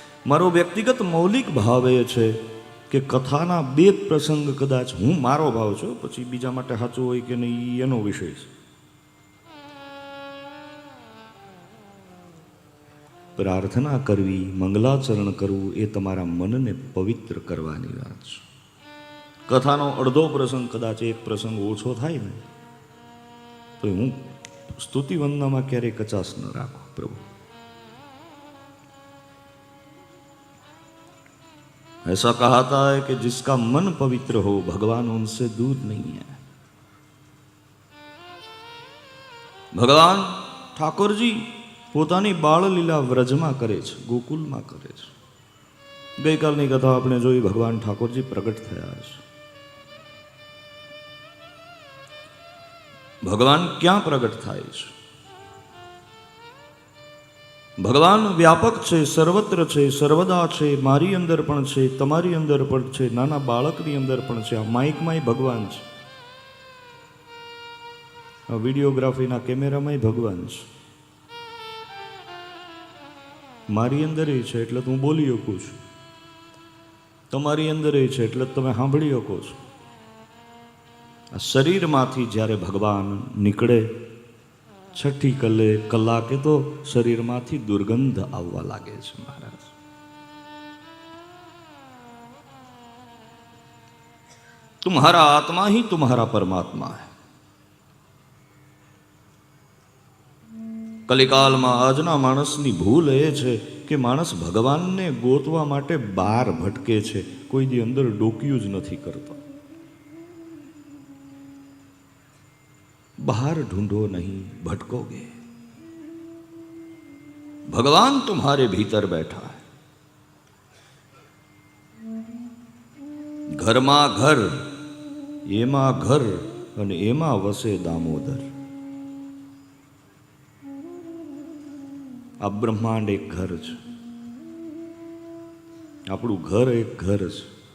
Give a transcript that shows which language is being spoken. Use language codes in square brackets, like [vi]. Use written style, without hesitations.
[gu] મારો વ્યક્તિગત મૌલિક ભાવ એ છે કે કથાના બે પ્રસંગ કદાચ, હું મારો ભાવ છું, પછી બીજા માટે સાચું હોય કે નહીં એનો વિષય છે, પ્રાર્થના કરવી, મંગલાચરણ કરવું એ તમારા મનને પવિત્ર કરવાની વાત છે. કથાનો અડધો પ્રસંગ કદાચ એક પ્રસંગ ઓછો થાય ને તો હું સ્તુતિ વંદનામાં ક્યારેય કચાશ ન રાખું. [hi] પ્રભુ ऐसा कहा है कि जिसका मन पवित्र हो भगवान उनसे दूर नहीं है. [gu] ભગવાન ઠાકોરજી પોતાની બાળ લીલા વ્રજમાં કરે છે, ગોકુલમાં કરે છે. ગઈકાલની કથા આપણે જોઈ, ભગવાન ઠાકોરજી પ્રગટ થયા છે. ભગવાન ક્યાં પ્રગટ થાય છે? ભગવાન વ્યાપક છે, સર્વત્ર છે, સર્વદા છે. મારી અંદર પણ છે, તમારી અંદર પણ છે, નાના બાળકની અંદર પણ છે. આ માઇકમાંય ભગવાન છે, આ વિડીયોગ્રાફીના કેમેરામાંય ભગવાન છે. મારી અંદર એ છે એટલે હું બોલી શકું છું, તમારી અંદર એ છે એટલે તમે સાંભળી શકો છો. આ શરીરમાંથી જ્યારે ભગવાન નીકળે છઠ્ઠી કલાકે તો શરીરમાંથી દુર્ગંધ આવવા લાગે છે મહારાજ. [hi] तुम्हारा आत्मा ही तुम्हारा परमात्मा है. [gu] કલિકાલમાં આજના માણસની ભૂલ એ છે કે માણસ ભગવાનને ગોતવા માટે બહાર ભટકે છે, કોઈ દી અંદર ડોક્યું જ નથી કરતો. [hi] बाहर ढूंढो नहीं, भटकोगे. भगवान तुम्हारे भीतर बैठा है. [gu] घरमा घर, एमा घर અને એમાં વસે દામોદર. આ બ્રહ્માંડ એક ઘર છે, આપણું ઘર એક ઘર છે.